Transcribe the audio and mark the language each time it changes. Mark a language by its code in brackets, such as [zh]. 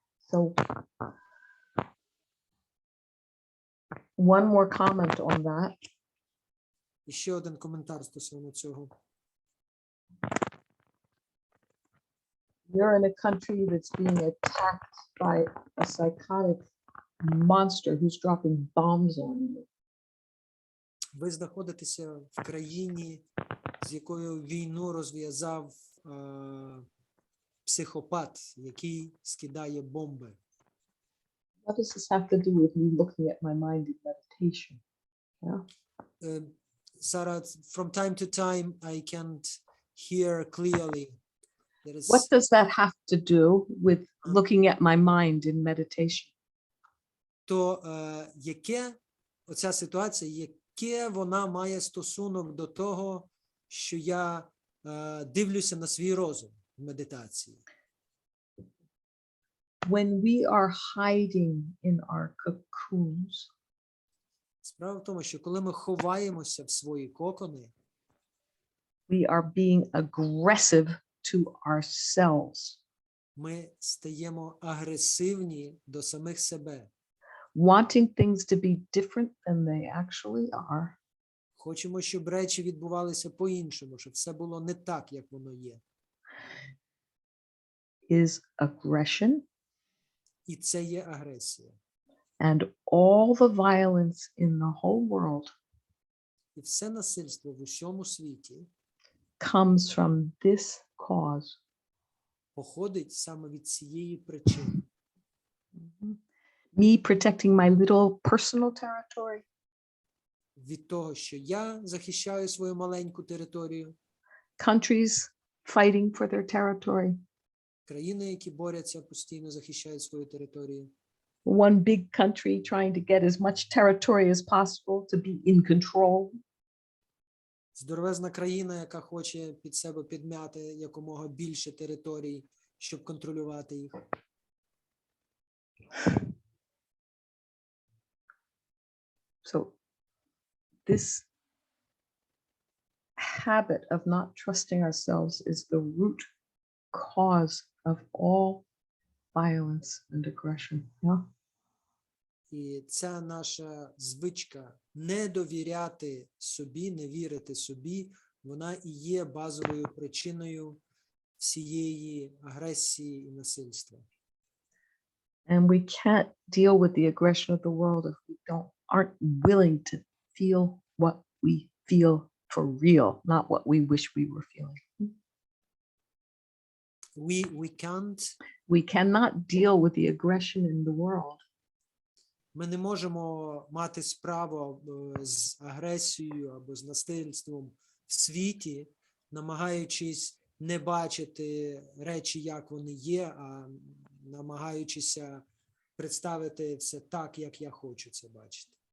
[en] So one more comment on that. [uk] І ще один коментар стосовно цього. [en] You're in a country that's being attacked by a psychotic monster who's dropping bombs on you. [uk] Ви знаходитеся в країні, з якою війну розв'язав психопат, який скидає бомби. [en] What does this have to do with me looking at my mind in meditation? Yeah. Sarah, from time to time, I can't hear clearly. There is, What does that have to do with looking at my mind in meditation? [uk] то яке оця ситуація, яке вона має стосунок до того, що я дивлюся на свій розум в медитації? [en] When we are hiding in our cocoons, [uk] Справа в тому, що коли ми ховаємося в свої кокони, [en] we are being aggressive to ourselves, [uk] ми стаємо агресивні до самих себе. [en] wanting things to be different than they actually are, [uk] Хочемо, щоб речі відбувалися по-іншому, щоб все було не так, як воно є. [en] is aggression, [uk] І це є агресія. [en] and all the violence in the whole world [uk] І все насильство в усьому світі [en] comes from this cause. [uk] походить саме від цієї причини. [en] Me protecting my little personal territory, [uk] Від того, що я захищаю свою маленьку територію, [en] countries fighting for their territory, [uk] країни, які борються, постійно захищають свою територію. [en] one big country trying to get as much territory as possible to be in control. [uk] Здоровезна країна, яка хоче під себе підмяти якомога більше територій, щоб контролювати їх. [en] So this habit of not trusting ourselves is the root cause of all violence and aggression. Yeah. [uk] І ця наша звичка не довіряти собі, не вірити собі, вона і є базовою причиною всієї агресії і насильства. [en] And we can't deal with the aggression of the world if we aren't willing to feel what we feel for real, not what we wish we were feeling. We can't, We cannot deal with the aggression in the world [uk] ми не можемо мати справу з агресією або з насильством в світі, намагаючись не бачити речі, як вони є, а намагаючися представити все так, як я хочу це бачити.